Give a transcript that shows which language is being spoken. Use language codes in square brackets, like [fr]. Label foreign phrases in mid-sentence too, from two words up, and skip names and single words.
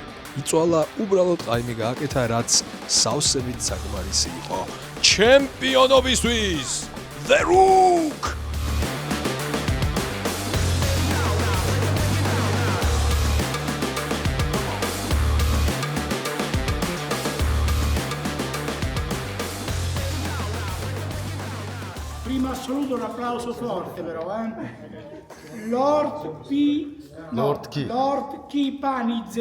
[ka] იწვალა უბრალოდ ყაიმი გააკეთა, რაც სავსებით საკმარისი იყო. ჩემპიონობისთვის! [en] The Rook! [it] Prima assoluto un applauso forte però, Lord Kipanidze.